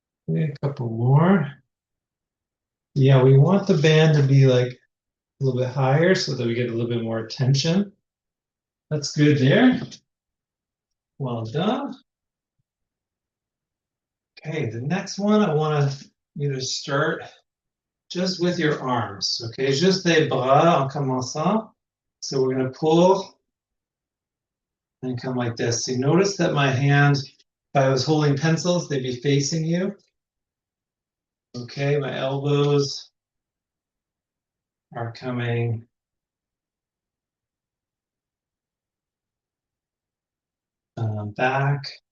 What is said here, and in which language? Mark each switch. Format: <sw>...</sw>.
<en>Okay, a couple more. Yeah, we want the band to be like a little bit higher so that we get a little bit more tension. That's good there. Well done. Okay, the next one I want you to start just with your arms.</en> <fr>Okay, juste les bras en commençant.</fr> <en>So we're going to pull and come like this. So you notice that my hand, if I was holding pencils, they'd be facing you. Okay, my elbows are coming back.</en>